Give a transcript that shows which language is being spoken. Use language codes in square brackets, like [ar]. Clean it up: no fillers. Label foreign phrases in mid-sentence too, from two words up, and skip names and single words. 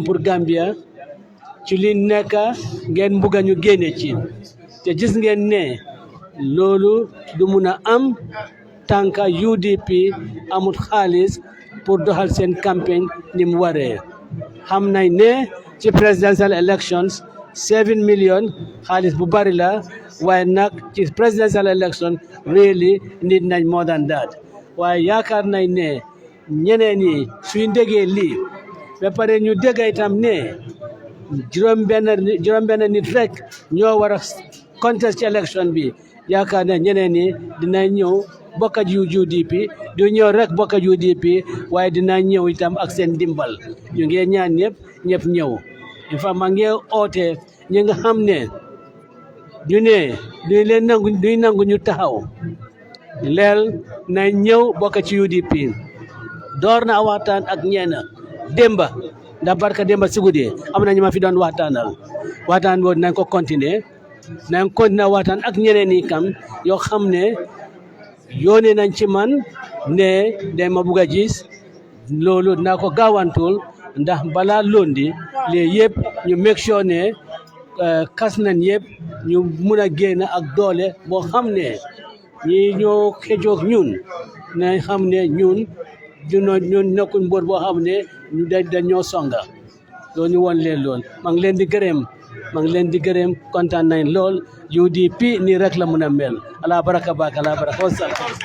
[wo] pour Gambia ci li nekk ngeen bugg ñu génne ci te gis ngeen ne loolu du mun a am tànka UDP amut xaalis pour doxal seen campagne ni mu waree xam nañ ne ci [en] presidential elections [wo] 7 million xaalis bu bari la waaye nag ci [en] presidential election really need [wo] nañ [en] more than that [wo] waaye yaakaar nañ ne ñeneen ñi suñ déggee lii ba pare ñu dégg itam ne juróom benn nit rek ñoo war a contest ci election bi yaakaar ne ñeneen ñi dinañ ñëw bokk ak UDP du ñëw rek bokk ak UDP waaye dinañ ñëw itam ak seen dimbal ñu ngi ñaan ñëpp ñëw [en] in fact [wo] maa ngi oote ñi nga xam ne ñu ne duñ nangu ñu taxaw leel na ñëw bokk ci UDP door na waxtaan ak ñeena démba ndax barka démba si guddi am na ñu ma fi doon waxtaan boobu nañ ko continuer waxtaan ak ñeneen yi kam yoo xam ne yónnee nañ ci man ne day ma bugg a gis loolu naa ko gaawantul ndax balaa londi léegi yëpp ñu [en] make sure [wo] ne kas nañ yëpp ñu mun a génn ak doole boo xam ne ñi ñoo xëjoog ñun nañ xam ne ñun nekkuñ mboot boo xam ne ñu dañoo songa loolu ñu woon leen lool maa ngi leen di gërëm kontaan nañ lool UDP nii rek la mun a mel ala baraka wasalaam